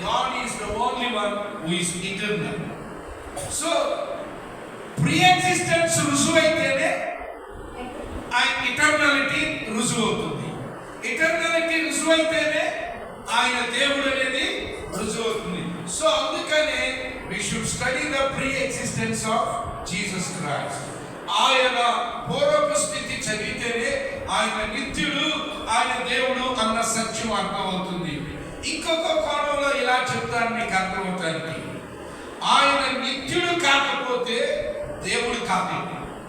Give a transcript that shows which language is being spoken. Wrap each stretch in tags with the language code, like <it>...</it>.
<en>God is the only one who is eternal.</en> <te>So pre existence రుజువైతేనే ఆయన ఇటర్నాలిటీ రుజువు అవుతుంది. ఇటర్నాలిటీ రుజువైతేనే ఆయన దేవుడు అనేది రుజువు అవుతుంది. సో అందుకనే</te> <en>we should study the pre-existence of Jesus Christ.</en> <te>ఆయన పూర్వపు స్థితి చదివితేనే ఆయన నిత్యుడు, ఆయన దేవుడు అన్న సత్యం అర్థమవుతుంది. ఇంకొక కోణంలో ఇలా చెప్తాను మీకు అర్థమవుతానికి. ఆయన నిత్యుడు కాకపోతే దేవుడు కాలేడు.</te>